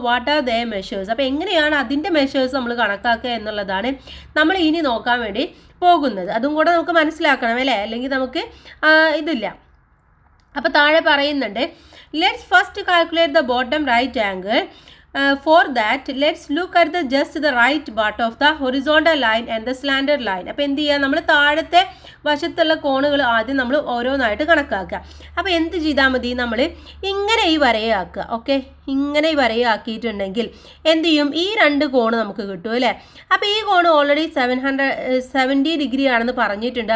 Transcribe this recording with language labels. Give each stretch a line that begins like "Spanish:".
English: What are the measures?
Malayalam: അപ്പോൾ എങ്ങനെയാണ് അതിൻ്റെ മെഷേഴ്സ് നമ്മൾ കണക്കാക്കുക എന്നുള്ളതാണ് നമ്മൾ ഇനി നോക്കാൻ വേണ്ടി പോകുന്നത്. അതും കൂടെ നമുക്ക് മനസ്സിലാക്കണം അല്ലേ? അല്ലെങ്കിൽ നമുക്ക് ഇതില്ല. അപ്പോൾ താഴെ പറയുന്നുണ്ട്,
English: Let's first calculate the bottom right angle. For that, let's look at just the right part of the horizontal line and the slanted line.
Malayalam: അപ്പോൾ എന്ത് ചെയ്യുക? നമ്മൾ താഴത്തെ വശത്തുള്ള കോണുകൾ ആദ്യം നമ്മൾ ഓരോന്നായിട്ട് കണക്കാക്കുക. അപ്പോൾ എന്ത് ചെയ്താൽ മതി? നമ്മൾ ഇങ്ങനെ ഈ വരയാക്കുക. ഓക്കെ, ഇങ്ങനെ ഈ വരയാക്കിയിട്ടുണ്ടെങ്കിൽ എന്ത് ചെയ്യും? ഈ 2 കോണ് നമുക്ക് കിട്ടും അല്ലേ? അപ്പോൾ ഈ കോണ് ഓൾറെഡി 70 ഡിഗ്രി ആണെന്ന് പറഞ്ഞിട്ടുണ്ട്.